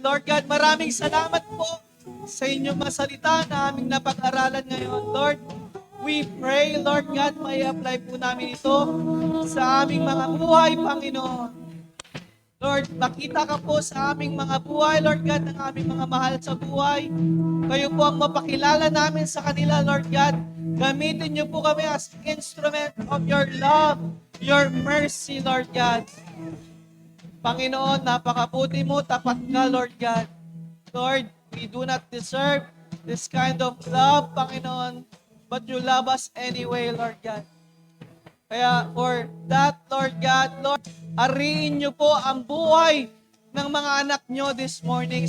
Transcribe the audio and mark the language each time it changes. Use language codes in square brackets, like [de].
[tl] Lord God, maraming salamat po sa inyong mga salita na aming napag-aralan ngayon. Lord, [en] we pray, [tl] Lord God, may apply po namin ito sa aming mga buhay, Panginoon. Lord, makita ka po sa aming mga buhay, Lord God, ng aming mga mahal sa buhay. Kayo po ang mapakilala namin sa kanila, Lord God. Gamitin niyo po kami [en] as instrument of your love, your mercy, [tl] Lord God. [en] Panginoon, [tl] napakabuti mo, tapat ka, [en] Lord God. Lord, we do not deserve this kind of love, Panginoon, but you love us anyway, Lord God. [tl] Kaya for that, Lord God, Lord, ariin niyo po ang buhay ng mga anak niyo [en] this morning.